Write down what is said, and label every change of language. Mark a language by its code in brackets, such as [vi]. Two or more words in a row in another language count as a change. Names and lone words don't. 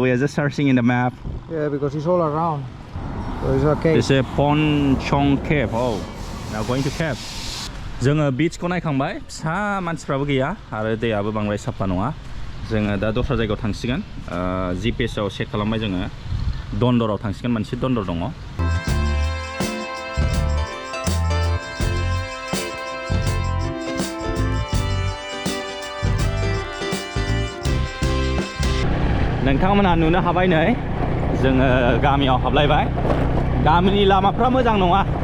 [en] We are just searching in the map. Yeah, because it's all around. So it's okay. It's a Pon Chong Cave. Oh, now going to cave. [brx] जोङो बीचखौ नायखांबाय फिसा मानसिफ्राबो गैया आरो दैयाबो बांद्राय साफा नङा जोङो दा दस्रा जायगायाव थांसिगोन GPS आव सेट खालामबाय जोङो दन्दराव थांसिगोन मोनसे दन्दर दङ नोंथांमोनहा नुनो हाबाय नै जोङो गामियाव हाबलायबाय गामिनि लामाफ्रा मोजां नङा